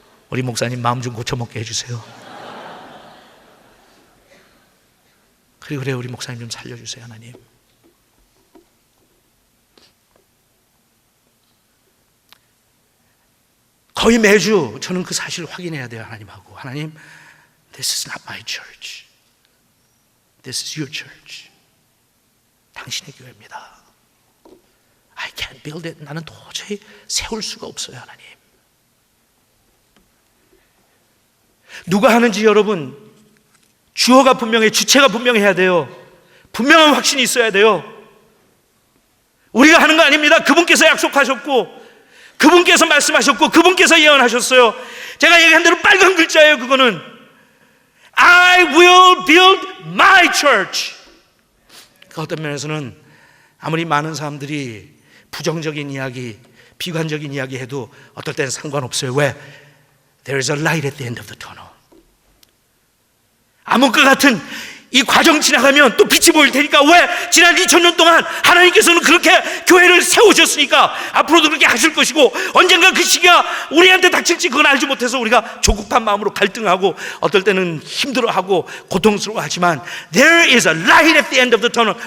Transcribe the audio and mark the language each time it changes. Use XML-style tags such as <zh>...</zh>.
<ko>우리 목사님 마음 좀 고쳐먹게 해주세요. 그래 우리 목사님 좀 살려주세요. 하나님. 거의 매주 저는 그 사실을 확인해야 돼요. 하나님하고, 하나님,</ko> <en>This is not my church. This is your church.</en> <ko>당신의 교회입니다.</ko> <en>I can't build it.</en> <ko>나는 도저히 세울 수가 없어요. 하나님. 누가 하는지 여러분, 주어가 분명해, 주체가 분명해야 돼요. 분명한 확신이 있어야 돼요. 우리가 하는 거 아닙니다. 그분께서 약속하셨고, 그분께서 말씀하셨고, 그분께서 예언하셨어요. 제가 얘기한 대로 빨간 글자예요. 그거는</ko> <en>I will build my church.</en> <ko>그 어떤 면에서는 아무리 많은 사람들이 부정적인 이야기, 비관적인 이야기 해도 어떨 때는 상관없어요. 왜?</ko> <en>There is a light at the end of the tunnel.</en> <ko>암흑과 같은 이 과정 지나가면 또 빛이 보일 테니까. 왜? 지난 2000년 동안 하나님께서는 그렇게 교회를 세우셨으니까 앞으로도 그렇게 하실 것이고, 언젠가 그 시기가 우리한테 닥칠지 그건 알지 못해서 우리가 조급한 마음으로 갈등하고 어떨 때는 힘들어하고 고통스러워하지만</ko> <en>There is a light at the end of the tunnel.</en>